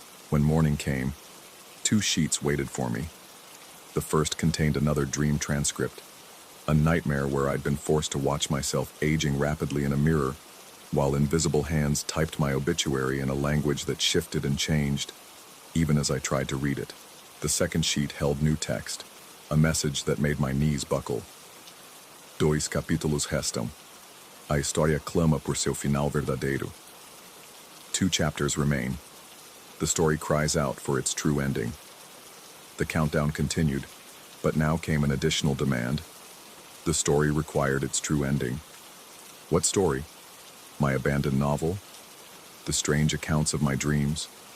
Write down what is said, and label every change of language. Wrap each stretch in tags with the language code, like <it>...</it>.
<en>When morning came, 2 sheets waited for me. The first contained another dream transcript, a nightmare where I'd been forced to watch myself aging rapidly in a mirror, while invisible hands typed my obituary in a language that shifted and changed, even as I tried to read it. The second sheet held new text, a message that made my knees buckle.</en> <pt>Dois capítulos restam. A história clama por seu final verdadeiro.</pt> <en>2 chapters remain. The story cries out for its true ending. The countdown continued, but now came an additional demand. The story required its true ending. What story? My abandoned novel? The strange accounts of my dreams?</en>